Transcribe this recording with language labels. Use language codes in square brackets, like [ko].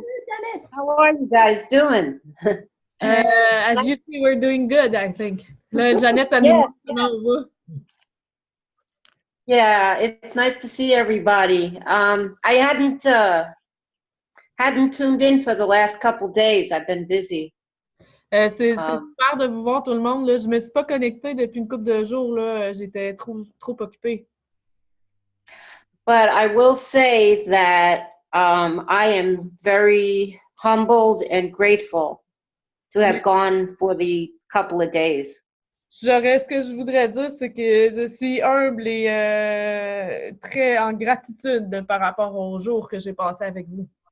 [en] Janet. How are you guys doing? As you see, we're doing good, I think. Janet and Yeah, it's nice to see everybody. I hadn't tuned in for the last couple days. I've been busy. [fr] C'est super de vous voir tout le monde. Là. Je me suis pas connectée depuis une couple de jours. Là. J'étais trop occupée. [en] But I will say that I am very humbled and grateful to have gone for the couple of days. [fr] Ce que je voudrais dire, c'est que je suis humble et très en gratitude par rapport aux jours que j'ai passés avec vous.